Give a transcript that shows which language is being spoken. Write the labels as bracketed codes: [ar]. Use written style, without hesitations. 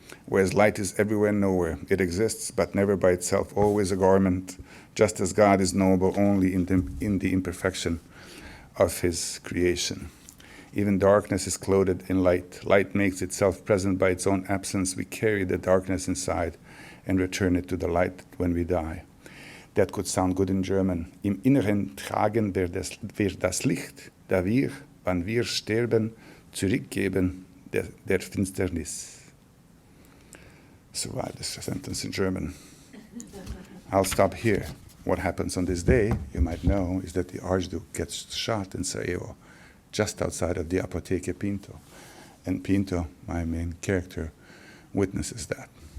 [en] Whereas light is everywhere and nowhere, it exists, but never by itself, always a garment, just as God is noble only in the imperfection of his creation. Even darkness is clothed in light. Light makes itself present by its own absence. We carry the darkness inside and return it to the light when we die. That could sound good in German. [de] Im Inneren tragen wir das Licht, da wir, wann wir sterben, zurückgeben der Finsternis. [en] Survive this sentence in German. I'll stop here. What happens on this day, you might know, is that the Archduke gets shot in Sarajevo, just outside of the Apotheke Pinto. And Pinto, my main character, witnesses that.